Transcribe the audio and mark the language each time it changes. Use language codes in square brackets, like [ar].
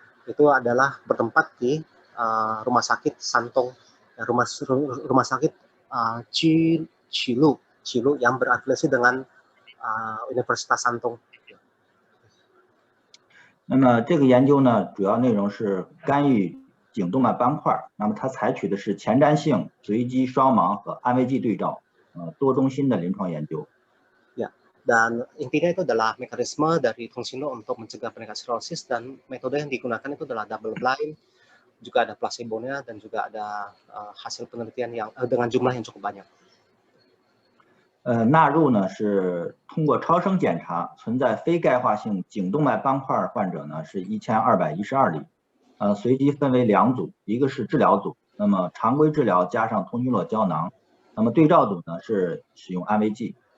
[id] Itu adalah bertempat di rumah sakit Santong, rumah sakit Chilu yang berafiliasi dengan Universitas Santong. [zh] 那么这个研究呢，主要内容是干预颈动脉斑块。那么它采取的是前瞻性、随机、双盲和安慰剂对照，多中心的临床研究。 [id] Ya, dan intinya itu adalah mekanisme dari Tungsinlo untuk mencegah peningkatan cirrhosis, dan metode yang digunakan itu adalah double blind, juga ada placebo-nya, dan juga ada hasil penelitian yang dengan jumlah yang cukup banyak. [zh] 纳入呢是通过超声检查存在非钙化性颈动脉斑块患者呢是1212例，随机分为2组，一个是治疗组，那么常规治疗加上通讯乐胶囊，那么对照组呢是使用安慰剂。